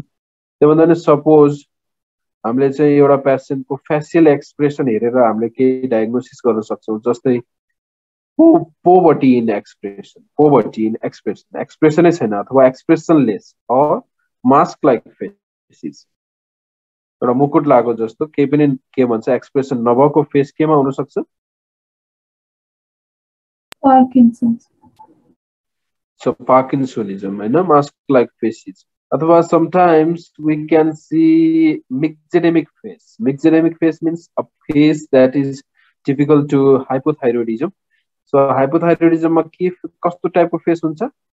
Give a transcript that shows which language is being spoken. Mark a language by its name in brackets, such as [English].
[Nepali] त्यो भन्दा नि सपोज हामीले चाहिँ एउटा पेशेन्टको फेसियल एक्सप्रेसन हेरेर हामीले के डायग्नोसिस गर्न सक्छौं, जस्तै पोवर्टी इन एक्सप्रेसन, एक्सप्रेसनै छैन अथवा एक्सप्रेसनलेस अर मास्क लाइक फेसेस, एउटा मुकुट लागो जस्तो केही पनि के भन्छ एक्सप्रेसन नभएको फेस केमा हुन सक्छ? [English] So Parkinsonism [Nepali] हैन, [English] Mask like faces. [Nepali] अथवा [English] Sometimes we can see myxedemic face. Myxedemic face means a face that is typical to hypothyroidism. [Nepali] So हाइपोथाइरोइडिज्ममा के कस्तो टाइपको फेस हुन्छ?